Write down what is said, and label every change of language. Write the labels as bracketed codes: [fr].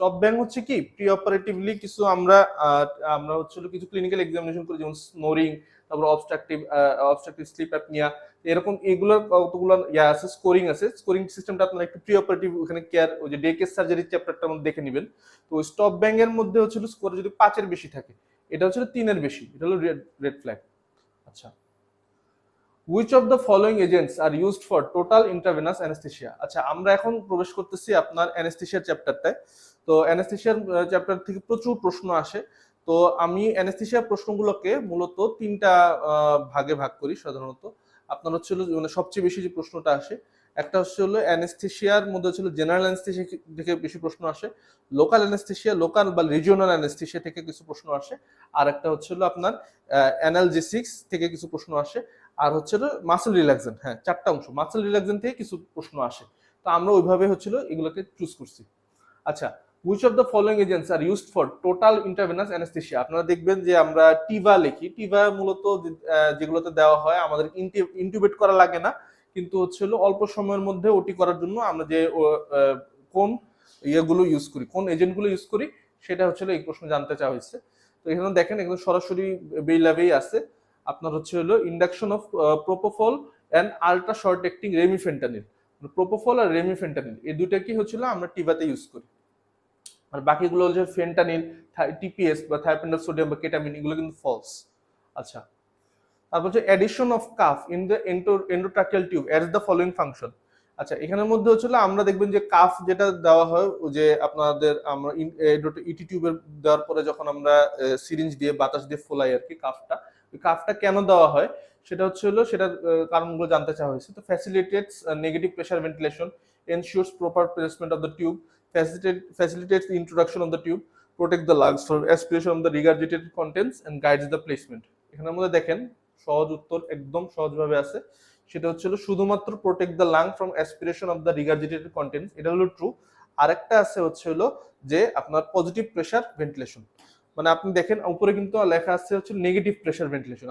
[bn] Stop bank হচ্ছে কি pre অপারেটিভলি কিছু আমরা হচ্ছে কিছু ক্লিনিক্যাল এক্সামিনেশন করি, যেমন স্নোরিং, তারপর অবস্ট্রাকটিভ স্লিপ অ্যাপনিয়া, এরকম এগুলোর কতগুলো ইয়া আছে, স্কোরিং আছে। স্কোরিং সিস্টেমটা আপনারা একটু প্রি অপারেটিভ ওখানে কেয়ার ওই যে ডে কেস সার্জারি চ্যাপ্টারটা মধ্যে দেখে নেবেন। তো স্টপ ব্যাংক এর মধ্যে হচ্ছে স্কোর যদি 5 বেশি থাকে, এটা হচ্ছে 3 বেশি, এটা হলো রেড ফ্ল্যাগ। [en] আচ্ছা, which of the following agents are used for total intravenous anesthesia? [bn] আচ্ছা, আমরা এখন প্রবেশ করতেছি আপনার অ্যানেস্থেসিয়ার চ্যাপ্টারটায়। তো অ্যানেস্থেসিয়ার চ্যাপ্টার থেকে প্রচুর প্রশ্ন আসে। তো আমি অ্যানেস্থেসিয়ার প্রশ্নগুলোকে মূলত 3টা ভাগে ভাগ করি সাধারণত। আপনার হচ্ছে মানে সবচেয়ে বেশি যে প্রশ্নটা আসে, একটা হচ্ছে হলো অ্যানেস্থেসিয়ার মধ্যে হচ্ছে জেনারেল অ্যানেস্থেসিয়া থেকে বেশি প্রশ্ন আসে, লোকাল অ্যানেস্থেসিয়া, লোকাল বা রিজিওনাল অ্যানেস্থেসিয়া থেকে কিছু প্রশ্ন আসে, আর একটা হচ্ছে হলো আপনার অ্যানালজেসিক্স থেকে কিছু প্রশ্ন আসে, আর হচ্ছে মাসেল রিল্যাক্সেন্ট। হ্যাঁ, 4টা অংশ মাসেল রিল্যাক্সেন্ট থেকে কিছু প্রশ্ন আসে। তো আমরা ওইভাবে হচ্ছিল এগুলোকে চুজ করছি। [en] আচ্ছা, which of the following agents are used for total intravenous anesthesia? [bn] আপনারা দেখবেন যে আমরা টিভা লিখি, টিভা মূলত যেগুলোতে দেওয়া হয় আমাদের ইনটিউবেট করা লাগে না, কিন্তু হচ্ছে অল্প সময়ের মধ্যে ওটি করার জন্য আমরা যে কোন ইয়েগুলো ইউজ করি, কোন এজেন্টগুলো ইউজ করি, সেটা হচ্ছে এই প্রশ্ন জানতে চাওয়া হয়েছে। তো এখানে দেখেন এখানে সরাসরি বেইলাবেই আছে আপনার হচ্ছে হলো induction of propofol and ultra short acting রেমিফেন্টানিল। Propofol আর রেমিফেন্টানিল এই দুইটা কি হচ্ছিল আমরা টিভাতে ইউজ করি, আর বাকিগুলো হচ্ছে ফেন্টানিল, টিপিএস বা থায়োপেন্টাল সোডিয়াম বা কেটামিন, এগুলো কিন্তু ফলস। [en] আচ্ছা, তারপর হচ্ছে addition of cuff in the endotracheal tube as the following function. [bn] আচ্ছা, এখানের মধ্যে হচ্ছে আমরা দেখবেন যে কাফ যেটা দেওয়া হয় যে আপনাদের আমরা ইটি টিউবের দেওয়ার পরে যখন আমরা সিরিঞ্জ দিয়ে বাতাস দিয়ে ফোলাই আর কি কাফটা, ওই কাফটা কেন দেওয়া হয় সেটা হচ্ছে সেটার কারণগুলো জানতে চাওয়া হয়েছে। [en] তো facilitates negative pressure ventilation, ensures proper placement of the tube, facilitates the introduction of the tube, protect the lungs from aspiration of the regurgitated contents and guides the placement. [bn] এখানের মধ্যে দেখেন সহজ উত্তর একদম সহজভাবে আছে, সেটা হচ্ছে শুধুমাত্র [en] protect the lung from aspiration of the regurgitated contents, [bn] এটা হলো ট্রু। আরেকটা আছে হচ্ছে যে আপনার পজিটিভ প্রেসার ভেন্টিলেশন, মানে আপনি দেখেন উপরে কিন্তু লেখা আছে হচ্ছে নেগেটিভ প্রেসার ভেন্টিলেশন।